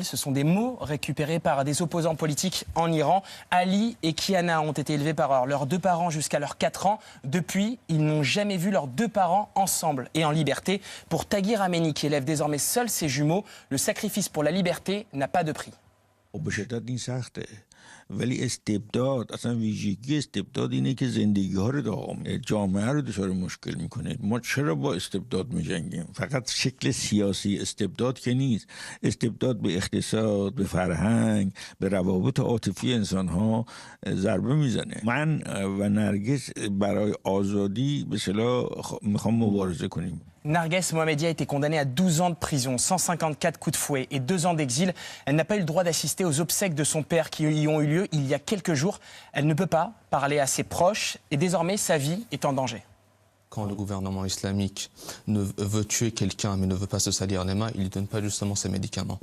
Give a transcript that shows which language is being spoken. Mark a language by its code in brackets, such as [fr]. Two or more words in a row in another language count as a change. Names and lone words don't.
[fr] Ce sont des mots récupérés par des opposants politiques en Iran. Ali et Kiana ont été élevés par leurs 2 parents jusqu'à leurs 4 ans. Depuis, ils n'ont jamais vu leurs 2 parents ensemble et en liberté. Pour Taghir Ameni, qui élève désormais seul ses jumeaux, le sacrifice pour la liberté n'a pas de prix. [fa] ولی استبداد اصلا ویژگی استبداد اینه که زندگی ها رو داغم جامعه رو دچار مشکل میکنه. ما چرا با استبداد میجنگیم؟ فقط شکل سیاسی استبداد که نیست، استبداد به اقتصاد، به فرهنگ، به روابط عاطفی انسان ها ضربه میزنه. من و نرگس برای آزادی به اصطلاح میخوام مبارزه کنیم. [fr] Narges Mohammadi a été condamnée à 12 ans de prison, 154 coups de fouet et 2 ans d'exil. Elle n'a pas eu le droit d'assister aux obsèques de son père qui y ont eu lieu il y a quelques jours. Elle ne peut pas parler à ses proches et désormais sa vie est en danger. Quand le gouvernement islamique veut tuer quelqu'un mais ne veut pas se salir les mains, il ne lui donne pas justement ses médicaments.